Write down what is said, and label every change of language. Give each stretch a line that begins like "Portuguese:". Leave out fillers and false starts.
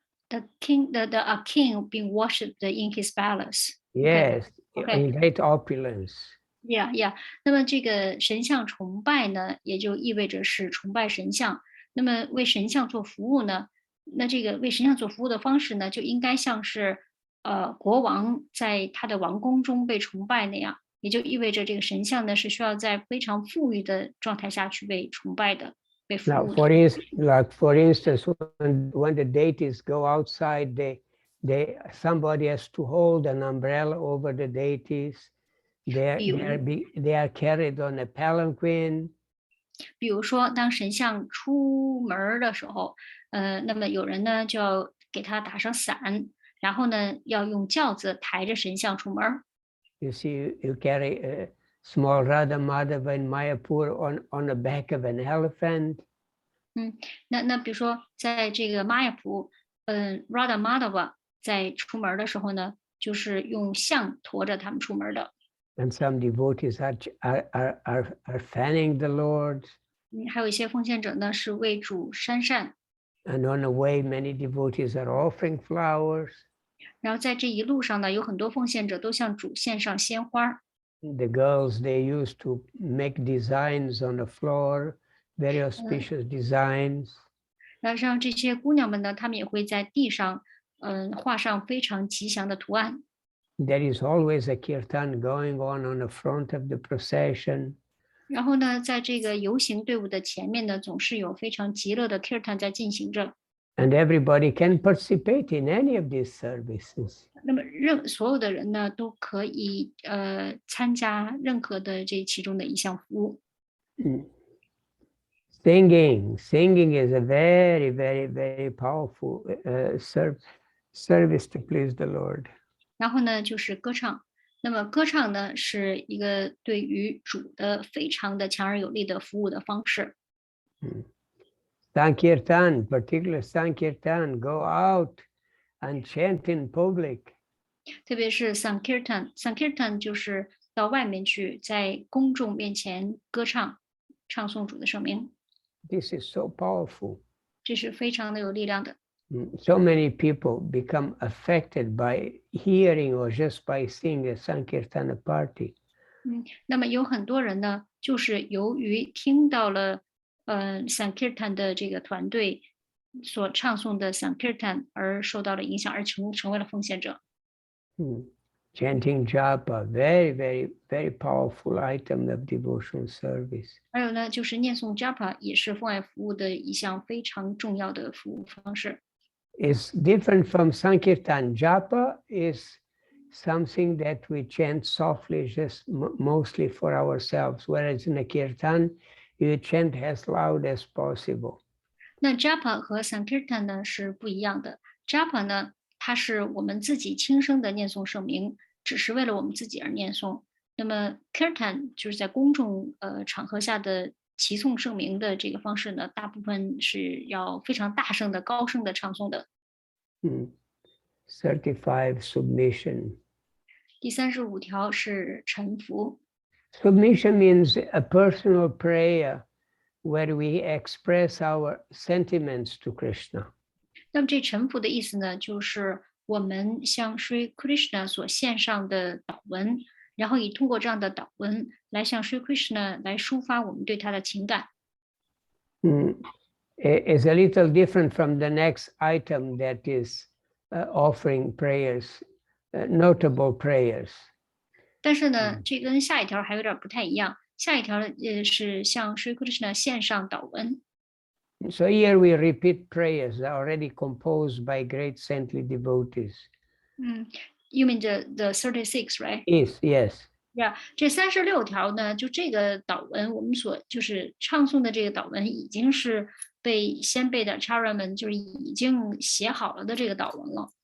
English: The king being worshipped in his palace. Yes, Okay. in great opulence. Yeah.
Chinese: 那么这个神像崇拜呢，也就意味着是崇拜神像。那么为神像做服务呢，那这个为神像做服务的方式呢，就应该像是国王在他的王宫中被崇拜那样，也就意味着这个神像呢是需要在非常富裕的状态下去被崇拜的。
English: Now, for instance, when the deities go outside, somebody has to hold an umbrella over the deities. They are carried on a palanquin.
Chinese: 比如说，当神像出门的时候，那么有人呢就要给他打上伞，然后呢要用轿子抬着神像出门。
English: You see, you carry a small Radha Madhava in Mayapur on the back of an elephant.
Chinese: 那比如说，在这个玛雅普，Radha Madhava 在出门的时候呢，就是用象驮着他们出门的。
English: And some devotees are fanning the Lord.
Chinese: 还有一些奉献者呢是为主扇扇。
English: And on the way, many devotees are offering flowers.
Chinese: 然后在这一路上呢，有很多奉献者都向主献上鲜花。
English: The girls, they used to make designs on the floor, very auspicious designs.
Chinese: 然后像这些姑娘们呢，她们也会在地上，画上非常吉祥的图案。
English: There is always a kirtan going on the front of the procession.
Chinese: 然后呢，在这个游行队伍的前面呢，总是有非常极乐的 kirtan 在进行着。
English: And everybody can participate in any of these services.
Chinese: 那么所有的人呢，都可以参加任何的这其中的一项服务。
English: Singing is a very, very, very powerful service to please the Lord.
Chinese: 然后呢，就是歌唱。那么歌唱呢，是一个对于主的非常的强而有力的服务的方式。
English: Sankirtan, particular Sankirtan, go out and chant in public.
Chinese: 特别是 Sankirtan 就是到外面去，在公众面前歌唱，唱诵主的圣名。
English: This is so powerful.
Chinese: 这是非常的有力量的。
English: So many people become affected by hearing or just by seeing a Sankirtana party.
Chinese: 那么有很多人呢，就是由于听到了Sankirtan 的这个团队所唱诵的 Sankirtan 而受到了影响，而成为了奉献者。
English: Chanting japa, very, very, very powerful item of devotional service.
Chinese: 还有呢，就是念诵 japa 也是奉爱服务的一项非常重要的服务方式。
English: It's different from Sankirtan. Japa is something that we chant softly, just mostly for ourselves, whereas in a kirtan, you chant as loud as possible.
Chinese: 那 japa 和 Sankirtan 呢是不一样的。japa 呢，它是我们自己轻声的念诵圣名，只是为了我们自己而念诵。那么 kirtan 就是在公众场合下的齐诵圣名的这个方式呢，大部分是要非常大声的、高声的唱诵的。
English: 35 submission.
Chinese: 第35条是臣服。
English: Submission means a personal prayer where we express our sentiments to Krishna.
Chinese: 那么这臣服的意思呢，就是我们向 Sri Krishna 所献上的祷文，然后通过这样的祷文来向 Sri Krishna 来抒发我们对他的情感。
English: Is a little different from the next item that is offering prayers, notable prayers.
Chinese: 但是呢，这跟下一条还有点不太一样。下一条是向 Sri Krishna 献上祷文。
English: So here we repeat prayers already composed by great saintly devotees. You mean the 36, right? Yes.
Chinese: Yeah, 这36条呢，就这个祷文，我们就是唱诵的这个祷文，已经是被先辈的 Acharya 们就是已经写好了的这个祷文了。